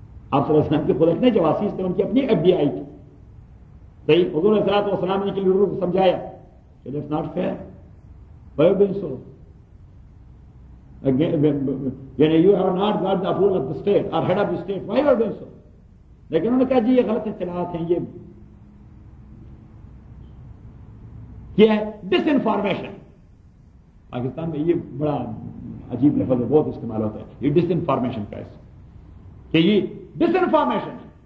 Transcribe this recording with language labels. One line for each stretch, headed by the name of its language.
Urdu: آپ صلی اللہ علیہ وسلم کی خود اپنے جواسیس تھے, ان کی اپنی ایف بی آئی تھی. صحیح حضور علیہ الصلوۃ والسلام نے کہ لوگوں کو سمجھایا کہ
English: That's not fair, بائیو بین سو Again, you have not got the approval of the state or head of the state, why are they so?
Urdu: لیکن انہوں نے کہا جی یہ غلط اطلاعات ہیں, یہ ہے ڈس انفارمیشن. پاکستان میں یہ بڑا عجیب لفظ بہت استعمال ہوتا ہے, یہ ڈس انفارمیشن کا ایسا کہ یہ ڈس انفارمیشن.